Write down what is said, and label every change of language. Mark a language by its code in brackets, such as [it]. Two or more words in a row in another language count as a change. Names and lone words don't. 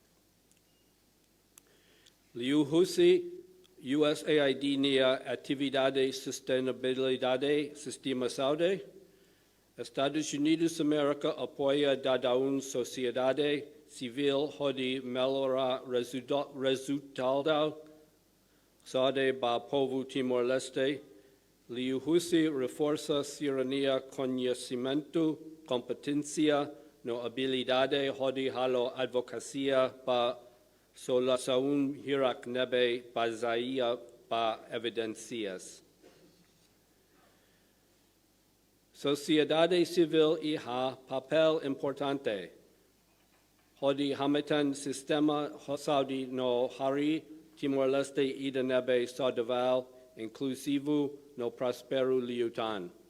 [tet] Liu Husi USAID nia atividade sustentabilidade sistema SADE Estados Unidos America apoia dadaun sociedade civil hodi melhora resultado SADE ba povo Timor-Leste. Liu Husi reforça cidadania conhecimento, competência no habilidade hodi halo advocacia ba solução hirak nebe baseia ba evidências. Sociedade civil iha papel importante. Hodi hamitan sistema Saudi no hari Timor-Leste ida nebe saudaval inclusivo no prospero liutan.